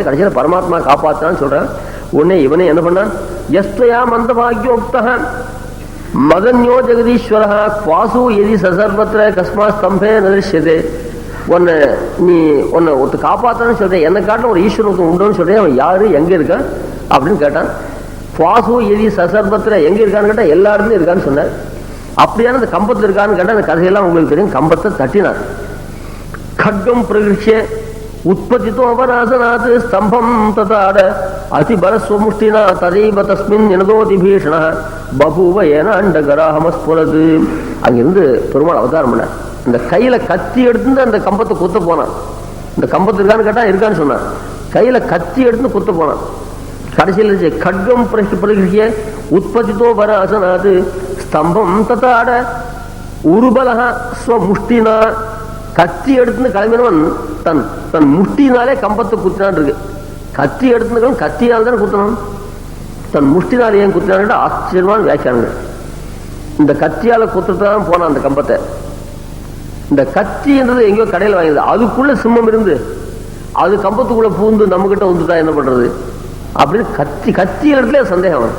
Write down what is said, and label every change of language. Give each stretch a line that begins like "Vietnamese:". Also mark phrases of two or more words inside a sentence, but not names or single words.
Tamil: கடைசியில பரமாத்மா காப்பாத்தான்னு சொல்றேன். உடனே இவனே என்ன பண்ணான்,
Sanskrit: यस्त्वया मन्द भाग्योक्तः मदन्यो जगदीश्वरः क्वासौ यदि ससर्वत्र कस्मात् स्तम्भे नदृश्यते.
Tamil: உன்னை ஒருத்த காப்பாத்தான்னு சொல்றேன், என்னை காட்டின ஒரு ஈஸ்வரன் உண்டுன்னு சொல்றேன். அவன் யாரு, எங்க இருக்கான் அப்படின்னு கேட்டான்.
Sanskrit: क्वासौ यदि ससर्वत्र
Tamil: எங்க இருக்கான்னு கேட்டா எல்லா இடத்துலயும் இருக்கான்னு சொன்னார். அப்படியான அந்த கம்பத்தில் இருக்கான்னு கேட்டா அந்த கதையெல்லாம் உங்களுக்கு தெரியும். கம்பத்தை தட்டினார்.
Sanskrit: खड्गम प्रगृह्य उत्पतितो अवनासनात् स्तंभम तताड अतिबलस्वमुष्टिना तदैव तस्मिन् निनदोति भीषणः बभूव येन अण्डगराहमस्फुरत्.
Tamil: அங்கிருந்து பெருமாள் அவதாரம் பண்ணார். இந்த கையில கத்தி எடுத்து அந்த கம்பத்தை குத்த போனான். இந்த கம்பத்து இருக்கான்னு கேட்டா இருக்கான்னு சொன்னார். கையில கத்தி எடுத்து குத்த போனான்.
Sanskrit: கடைசியில் खड्गम प्रगृह्य उत्पतितो वनासनात् स्तंभम तताड उरुबलः स्वमुष्टिना.
Tamil: கத்தி எடுத்துன்னு கிளம்பினவன் தன் தன் முஷ்டினாலே கம்பத்தை குத்தினான் இருக்கு. கத்தி எடுத்துன்னு கத்தியால் தானே குத்தணும், தன் முஷ்டினால் ஏன் குத்தினான் ஆச்சரியமான வியாக்கியானங்கள். இந்த கத்தியால குத்துறதுதான் போனான் அந்த கம்பத்தை. இந்த கத்தின்றது எங்கேயோ கடையில் வாங்கினது, அதுக்குள்ள சிம்மம் இருந்து அது கம்பத்துக்குள்ள பூந்து நம்ம கிட்ட வந்துட்டா என்ன பண்றது அப்படின்னு கத்தி இடத்துல சந்தேகம் வரும்.